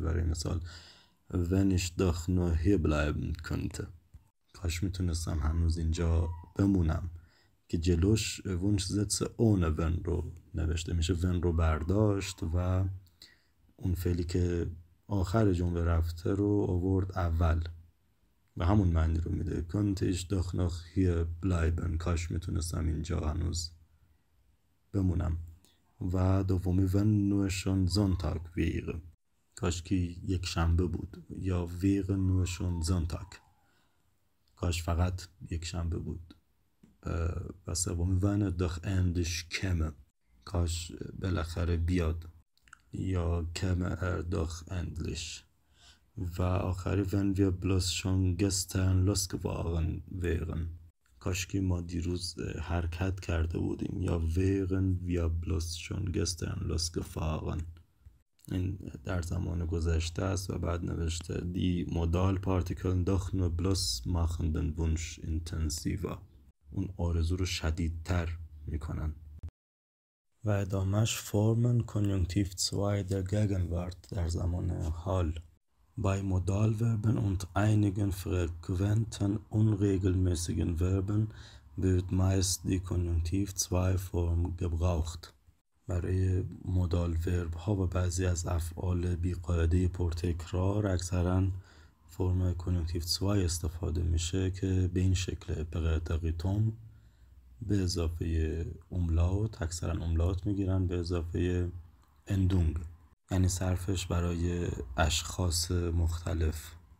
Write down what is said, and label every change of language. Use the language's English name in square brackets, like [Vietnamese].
[Persian] برای مثال [German] wenn ich doch nur hier bleiben könnte، [Persian] کاش میتونستم هنوز اینجا بمونم، که جلوش [German] Wunschsätze ohne wenn [Persian] رو نوشته میشه. wenn رو برداشت و اون فعلی که آخر جمله رفته رو آورد اول و همون معنی رو میده. [German] könnte ich doch noch hier bleiben، [Persian] کاش میتونستم اینجا هنوز بمونم. و دومی [German] wenn nur schon Sonntag wäre، [Persian] کاش که یک شنبه بود، یا [German] wäre nur schon Sonntag، [Persian] کاش فقط یک شنبه بود. و سومی [German] wenn doch endlich käme، [Persian] کاش بالاخره بیاد، یا [German] käme doch endlich. [Persian] و آخری [German] wenn wir bloß schon gestern losgefahren wären، [Persian] کاش که ما دیروز حرکت کرده بودیم، [German] یا wären wir bloß schon gestern losgefahren. [Persian] این در زمان گذشته است و بعد نوشته [German] die Modalpartikeln doch nur bloß machen den Wunsch intensiver، [Persian] اون آرزو رو شدیدتر میکنن. و ادامهش [German] formen Konjunktiv 2 der Gegenwart [Persian] در زمان حال. [German] Bei Modalverben und einigen frequenten unregelmäßigen Verben wird meist die Konjunktiv 2 Form gebraucht. [Persian] برای مدال ورب ها و بعضی از افعال بی‌قاعده پرتکرار اکثرا فرم کنیوکتیو 2 استفاده میشه که به این شکل بغیتقیتم به اضافه املاوت، اکثرا املاوت میگیرن به اضافه اندونگ، یعنی صرفش برای اشخاص مختلف.